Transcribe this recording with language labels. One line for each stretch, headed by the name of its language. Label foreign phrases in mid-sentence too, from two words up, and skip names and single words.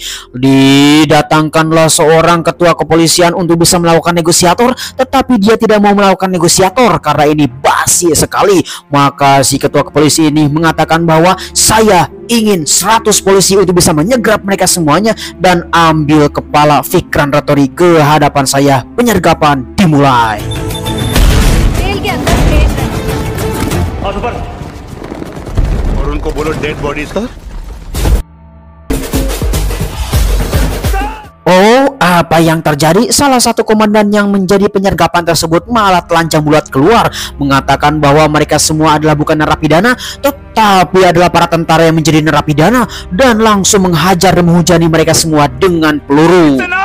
Indonesian: Didatangkanlah seorang ketua kepolisian untuk bisa melakukan negosiator, tetapi dia tidak mau melakukan negosiator karena ini basi sekali. Maka si ketua kepolisian ini mengatakan bahwa saya ingin 100 polisi untuk bisa menyegrap mereka semuanya dan ambil kepala Vikran Rattori ke hadapan saya. Penyergapan dimulai.
Hindi: और उनको बोलो
English: dead body
Hindi: सर.
Indonesian: Oh, apa yang terjadi? Salah satu komandan yang menjadi penyergapan tersebut malah telanjang bulat keluar, mengatakan bahwa mereka semua adalah bukan narapidana, tetapi adalah para tentara yang menjadi narapidana, dan langsung menghajar dan menghujani mereka semua dengan peluru.